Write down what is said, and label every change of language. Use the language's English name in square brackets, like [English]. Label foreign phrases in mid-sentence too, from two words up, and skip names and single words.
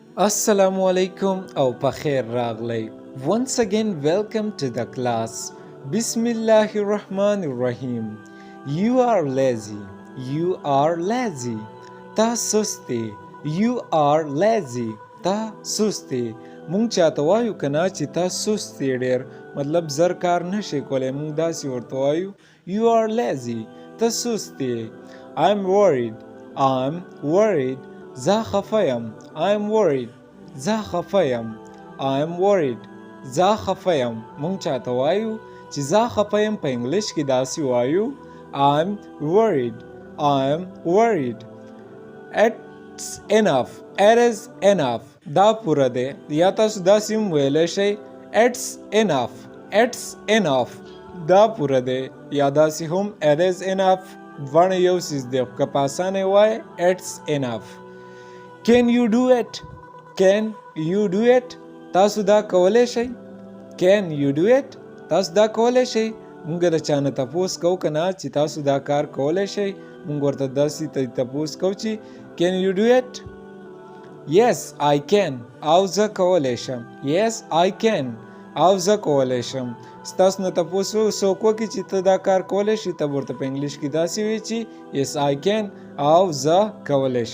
[Arabic] السلام عليكم [Pashto] او پخیر راغلی. [English] Once again welcome to the class. [Arabic] بسم الله الرحمن الرحيم. [English] You are lazy. You are lazy. [Pashto] تا سستی. [English] You are lazy. [Pashto] تا سستی. مونږ چاته وایو کنه چې تا سستی ډیر مطلب زر کار نشي کولای مونږ داسې ورته وایو [English] You are lazy. [Pashto] ته سستی. [English] I'm worried. I'm worried. [Pashto] زه خفه یم. [English] I'm worried. [Pashto] زه خفه یم. [English] I'm worried. [Pashto] زه خفه یم. مونږ چاته وایو چې زه خفه یم په انګلیش کې داسې وایو [English] I'm worried. I'm worried. It's enough. It is enough. [Pashto] دا پوره دی. یا تاسو داسې هم ویلی شئ [English] It's enough. It's enough. [Pashto] دا پوره دی. یا داسې هم [English] It is enough. [Pashto] دواړه یو څیز دی. که په اسانه وایې [English] It's enough. Can you do it? Can you do it? [Pashto] تاسو دا کولی شئ؟ [English] Can you do it? [Pashto] تاسو دا کولی شئ؟ مونږ د چا نه تپوس کوو که نه چې تاسو دا کار کولی شئ مونږ ورته داسې تپوس کوو چې [English] Can you do it? Yes, I can. [Pashto] او زه کولی شم. [English] Yes, I can. [Pashto] او زه کولی شم. ستاسو نه تپوس څوک وکړي چې ته دا کار کولی شي ته ورته په انګلیش کې داسې وایي چې [English] Yes, I can. [Pashto] او زه کولی شم.